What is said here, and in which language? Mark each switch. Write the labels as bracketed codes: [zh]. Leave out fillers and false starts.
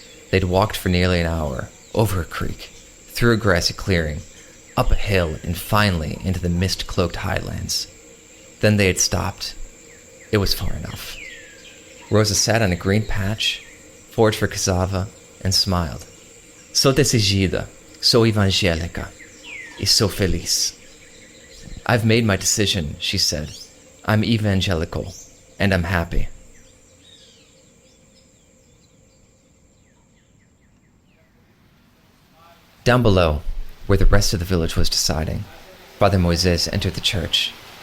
[en] They'd walked for nearly an hour, over a creek, through a grassy clearing, up a hill, and finally into the mist-cloaked highlands. Then they had stopped. It was far enough. Rosa sat on a green patch, foraged for cassava, and smiled. [pt] "Sou decidida, sou evangélica, e sou feliz." [en] "I've made my decision," she said. "I'm evangelical, and I'm happy." Down below, where the rest of the village was deciding, Father Moises entered the church.